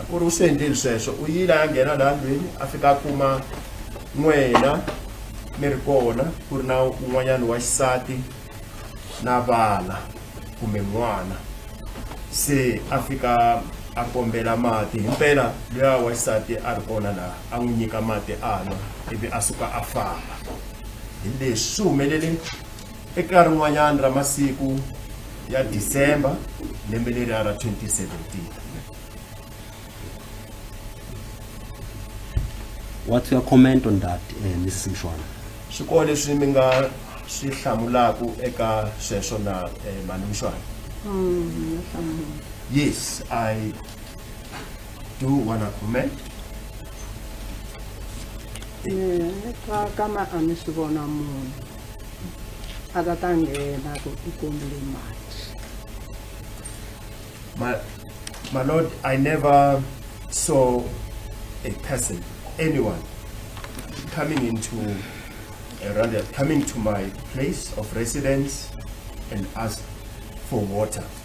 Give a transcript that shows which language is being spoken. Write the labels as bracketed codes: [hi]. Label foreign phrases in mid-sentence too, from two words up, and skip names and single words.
[ts] u ri u swi endleli sweswo u yile a ya nghena laha ndlwini a fika a kuma n'wena mi ri kona ku ri na un'wanyana wa xisati na vana kumbe n'wana se a fika a kombela mati himpela luya wa xisati a ri kona laha a n'wi nyika mati a nwa ivi a suka a famba hi leswi swi humelele eka rin'wanyana ra masiku ya December lembe leriya ra 2017. [en] What's your comment on that, Mrs. Mshwana? [ts] swikoho leswi mi nga swi hlamulaku eka sweswo na Mani Mshwana? [en] Yes, I do want to comment. [ts] Kama a mi swi vona munhu a ta nghena ku i kombile mati. [en] My Lord, I never saw a person, anyone, coming to my place of residence and ask for water.